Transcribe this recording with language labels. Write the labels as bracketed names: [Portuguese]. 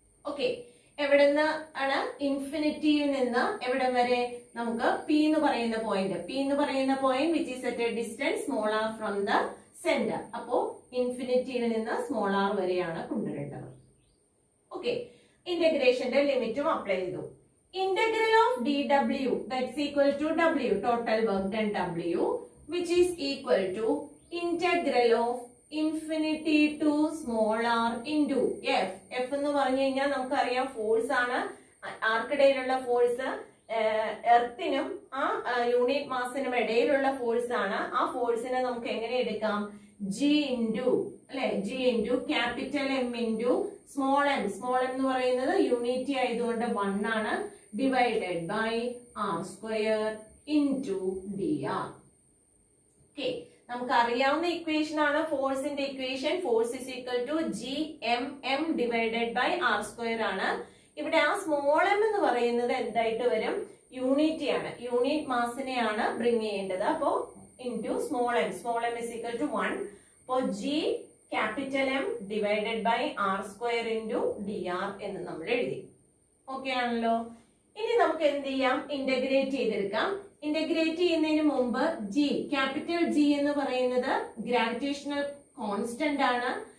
[Malayalam] Okay, എവിടെ നിന്ന് ആണ്? ഇൻഫിനിറ്റിയിൽ നിന്ന് എവിടെ വരെ? [English] നമുക്ക് P [Malayalam] എന്ന് പറയുന്ന [English] Point which is at a distance small r from the centre. [Malayalam] അപ്പോ ഇൻഫിനിറ്റിയിൽ നിന്ന് സ്മോൾ r വരെയാണ് കൊണ്ടുവരേണ്ടത്. ഓക്കെ, ഇന്റഗ്രേഷന്റെ ലിമിറ്റും അപ്ലൈ ചെയ്തു. [English] Integral of dw, that's equal to w, total work done w, which is equal to integral of infinity to small r into F. [Malayalam] F എന്ന് പറഞ്ഞു കഴിഞ്ഞാൽ നമുക്കറിയാം ഫോഴ്സ് ആണ്, ആർക്കിടയിലുള്ള ഫോഴ്സ്, എർത്തിനും ആ യൂണിറ്റ് മാസിനും ഇടയിലുള്ള ഫോഴ്സ് ആണ്. ആ ഫോഴ്സിനെ നമുക്ക് എങ്ങനെ എടുക്കാം? G into, അല്ലെ? G into capital M into small m. Small m എന്ന് പറയുന്നത് യൂണിറ്റി ആയതുകൊണ്ട് 1 ആണ്, divided by r square into dr. Okay, നമുക്ക് അറിയാവുന്ന ഇക്വേഷൻ ആണ് ഫോഴ്സിന്റെ equation. [English] Force is equal to Gmm divided by r square ആണ്. [Malayalam] ഇവിടെ ആ സ്മോൾ m എന്ന് പറയുന്നത് എന്തായിട്ട് വരും? യൂണിറ്റി ആണ്, യൂണിറ്റ് മാസിനെയാണ് ബ്രിങ് ചെയ്യേണ്ടത്. [English] അപ്പോ into small m is equal to 1. [Malayalam] അപ്പോ G capital M divided by r square into dr എന്ന് നമ്മൾ എഴുതി. ഓക്കെ ആണല്ലോ. ഇനി നമുക്ക് എന്ത് ചെയ്യാം? ഇന്റഗ്രേറ്റ് ചെയ്തെടുക്കാം. ഇന്റഗ്രേറ്റ് ചെയ്യുന്നതിന് മുമ്പ് ക്യാപിറ്റൽ G എന്ന് പറയുന്നത് ഗ്രാവിറ്റേഷണൽ കോൺസ്റ്റന്റ് ആണ്.